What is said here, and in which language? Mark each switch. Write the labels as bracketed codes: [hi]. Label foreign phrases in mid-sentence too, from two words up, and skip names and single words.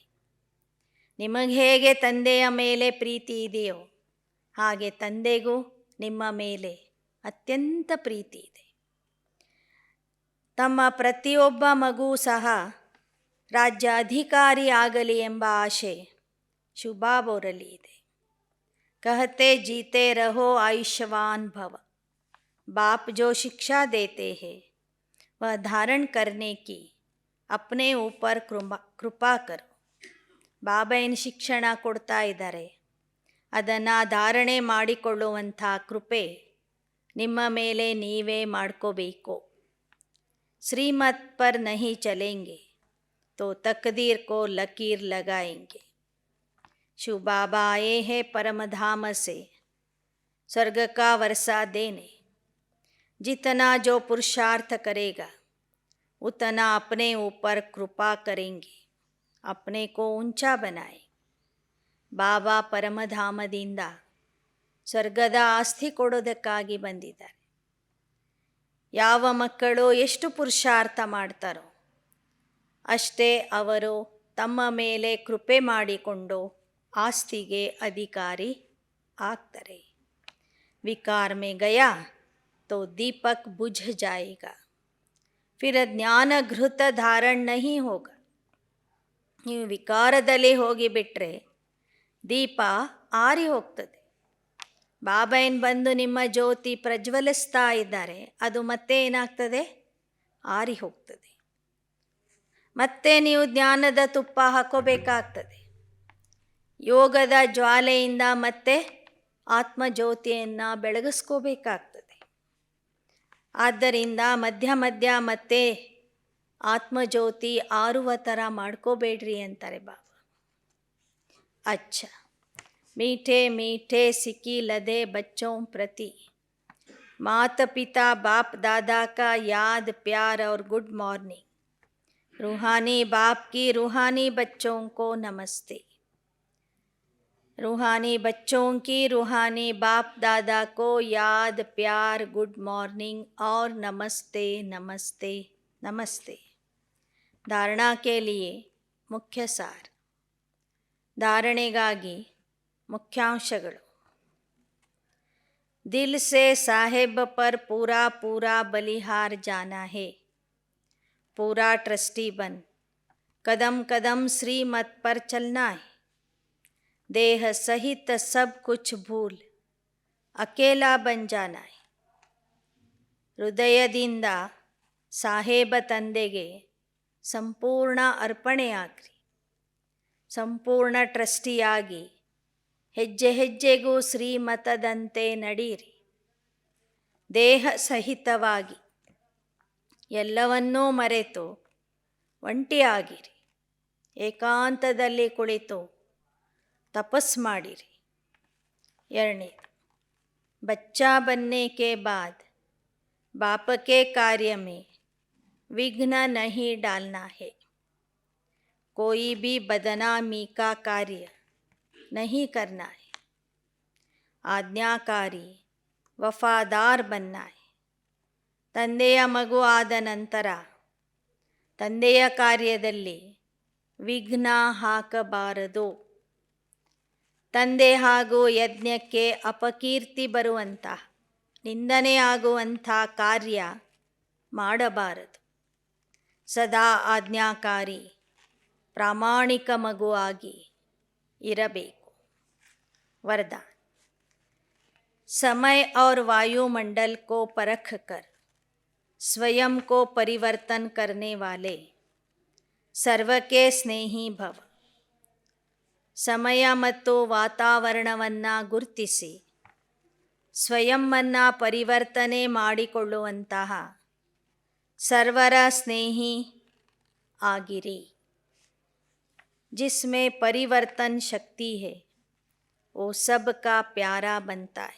[kn] ನಿಮಗೆ ಹೇಗೆ ತಂದೆಯ ಮೇಲೆ ಪ್ರೀತಿ ಇದೆಯೋ ಹಾಗೆ ತಂದೆಗೂ ನಿಮ್ಮ ಮೇಲೆ ಅತ್ಯಂತ ಪ್ರೀತಿ ಇದೆ. ತಮ್ಮ ಪ್ರತಿಯೊಬ್ಬ ಮಗು ಸಹ ರಾಜ್ಯ ಅಧಿಕಾರಿ ಆಗಲಿ ಎಂಬ ಆಶೆ ಶಿವಬಾಬೋರಲ್ಲಿ ಇದೆ. [hi] कहते जीते रहो आयुष्मान भव. बाप जो शिक्षा देते हैं वह धारण करने की अपने ऊपर कृपा करो. [kn] ಬಾಬಾ ಏನು ಶಿಕ್ಷಣ ಕೊಡ್ತಾ ಇದ್ದಾರೆ ಅದನ್ನು ಧಾರಣೆ ಮಾಡಿಕೊಳ್ಳುವಂಥ ಕೃಪೆ ನಿಮ್ಮ ಮೇಲೆ ನೀವೇ ಮಾಡ್ಕೋಬೇಕು. [hi] श्रीमत पर नहीं चलेंगे तो तकदीर को लकीर लगाएंगे. शिव बाबा आए हैं परम धाम से स्वर्ग का वर्षा देने. जितना जो पुरुषार्थ करेगा उतना अपने ऊपर कृपा करेंगे, अपने को ऊंचा बनाए. [kn] ಬಾಬಾ ಪರಮಧಾಮದಿಂದ ಸ್ವರ್ಗದ ಆಸ್ತಿ ಕೊಡೋದಕ್ಕಾಗಿ ಬಂದಿದ್ದಾರೆ. ಯಾವ ಮಕ್ಕಳು ಎಷ್ಟು ಪುರುಷಾರ್ಥ ಮಾಡ್ತಾರೋ ಅಷ್ಟೇ ಅವರು ತಮ್ಮ ಮೇಲೆ ಕೃಪೆ ಮಾಡಿಕೊಂಡು ಆಸ್ತಿಗೆ ಅಧಿಕಾರಿ ಆಗ್ತಾರೆ. [hi] विकार में गया तो दीपक बुझ जाएगा, फिर ज्ञान घृत धारण नहीं होगा. [kn] ನೀವು ವಿಕಾರದಲ್ಲಿ ಹೋಗಿಬಿಟ್ರೆ ದೀಪ ಆರಿ ಹೋಗ್ತದೆ. ಬಾಬಾ ಏನು ಬಂದು ನಿಮ್ಮ ಜ್ಯೋತಿ ಪ್ರಜ್ವಲಿಸ್ತಾ ಇದ್ದಾರೆ, ಅದು ಮತ್ತೆ ಏನಾಗ್ತದೆ? ಆರಿ ಹೋಗ್ತದೆ. ಮತ್ತೆ ನೀವು ಜ್ಞಾನದ ತುಪ್ಪ ಹಾಕೋಬೇಕಾಗ್ತದೆ. ಯೋಗದ ಜ್ವಾಲೆಯಿಂದ ಮತ್ತೆ ಆತ್ಮಜ್ಯೋತಿಯನ್ನು ಬೆಳಗಿಸ್ಕೋಬೇಕಾಗ್ತದೆ. ಆದ್ದರಿಂದ ಮಧ್ಯ ಮಧ್ಯ ಮತ್ತೆ ಆತ್ಮಜ್ಯೋತಿ ಆರುವ ಥರ ಮಾಡ್ಕೋಬೇಡ್ರಿ ಅಂತಾರೆ ಬಾಬಾ. [hi] अच्छा, मीठे मीठे सिकी लदे बच्चों प्रति माता पिता बाप दादा का याद प्यार और [en] good morning. [hi] रूहानी बाप की रूहानी बच्चों को नमस्ते. रूहानी बच्चों की रूहानी बाप दादा को याद प्यार [en] good morning [hi] और नमस्ते नमस्ते नमस्ते. धारणा के लिए मुख्य सार. [kn] ಧಾರಣೆಗಾಗಿ ಮುಖ್ಯಾಂಶಗಳು. [hi] दिल से साहेब पर पूरा पूरा बलिहार जाना है. पूरा ट्रस्टी बन कदम कदम श्रीमत पर चलना है. देह सहित सब कुछ भूल अकेला बन जाना है. [kn] ಹೃದಯದಿಂದ ಸಾಹೇಬ ತಂದೆಗೆ ಸಂಪೂರ್ಣ ಅರ್ಪಣೆಯಾಗ್ರಿ. ಸಂಪೂರ್ಣ ಟ್ರಸ್ಟಿಯಾಗಿ ಹೆಜ್ಜೆ ಹೆಜ್ಜೆಗೂ ಶ್ರೀಮತದಂತೆ ನಡೀರಿ. ದೇಹ ಸಹಿತವಾಗಿ ಎಲ್ಲವನ್ನೂ ಮರೆತು ಒಂಟಿಯಾಗಿರಿ. ಏಕಾಂತದಲ್ಲಿ ಕುಳಿತು ತಪಸ್ ಮಾಡಿರಿ. [hi] ಎರಡನೇದು, बच्चा बनने के बाद बाप के कार्य में विघ्न नहीं डालना है. कोई भी बदनामी का कार्य नहीं करना है. आज्ञाकारी वफ़ादार बनना है. [kn] ತಂದೆಯ ಮಗು ಆದ ನಂತರ ತಂದೆಯ ಕಾರ್ಯದಲ್ಲಿ ವಿಘ್ನ ಹಾಕಬಾರದು. ತಂದೆ ಹಾಗೂ ಯಜ್ಞಕ್ಕೆ ಅಪಕೀರ್ತಿ ಬರುವಂತಹ ನಿಂದನೆ ಆಗುವಂಥ ಕಾರ್ಯ ಮಾಡಬಾರದು. ಸದಾ ಆಜ್ಞಾಕಾರಿ ಪ್ರಾಮಾಣಿಕ ಮಗುವಾಗಿ ಇರಬೇಕು. [hi] वरदान. समय और वायुमंडल को परख कर स्वयं को परिवर्तन करने वाले सर्व के स्नेही भव. [kn] ಸಮಯ ಮತ್ತು ವಾತಾವರಣವನ್ನು ಗುರುತಿಸಿ ಸ್ವಯಂವನ್ನು ಪರಿವರ್ತನೆ ಮಾಡಿಕೊಳ್ಳುವಂತಹ ಸರ್ವರ ಸ್ನೇಹಿ ಆಗಿರಿ. [hi] जिसमें परिवर्तन शक्ति है वो सबका प्यारा बनता है.